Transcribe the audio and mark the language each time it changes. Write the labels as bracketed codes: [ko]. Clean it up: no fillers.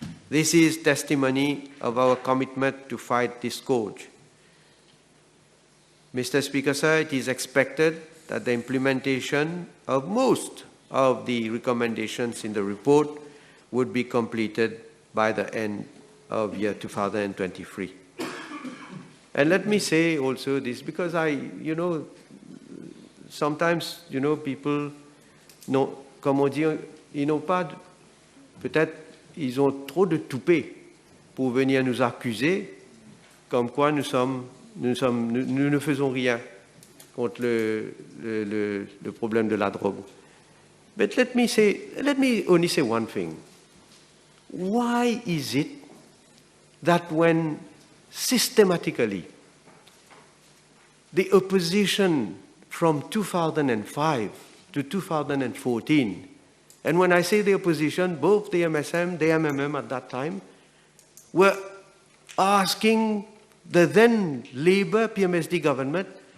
[en] This is testimony of our commitment to fight this scourge. Mr. Speaker, sir, it is expected that the implementation of most of the recommendations in the report would be completed by the end of year 2023. And let me say also this, because sometimes, people, [fr] comme on dit, ils n'ont pas, peut-être, ils ont trop de toupet pour venir nous accuser, comme quoi nous ne faisons rien contre le problème de la drogue. [en] But let me only say one thing. Why is it that when systematically the opposition from 2005 to 2014, and when I say the opposition, both the MSM, the MMM at that time, were asking the then Labour PMSD government